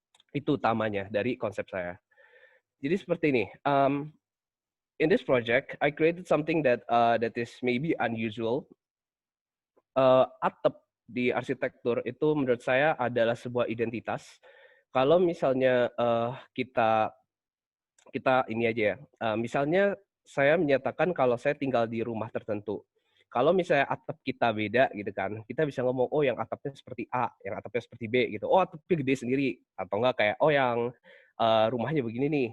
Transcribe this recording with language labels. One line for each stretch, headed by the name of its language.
Indonesian: Itu utamanya dari konsep saya. Jadi seperti ini.
English: In this project, I created something that is maybe unusual.
Indonesian: Atap di arsitektur itu menurut saya adalah sebuah identitas. Kalau misalnya kita ini aja ya. Misalnya saya menyatakan kalau saya tinggal di rumah tertentu. Kalau misalnya atap kita beda gitu kan, kita bisa ngomong, oh yang atapnya seperti A, yang atapnya seperti B gitu. Oh atapnya gede sendiri, atau enggak kayak, oh yang rumahnya begini nih.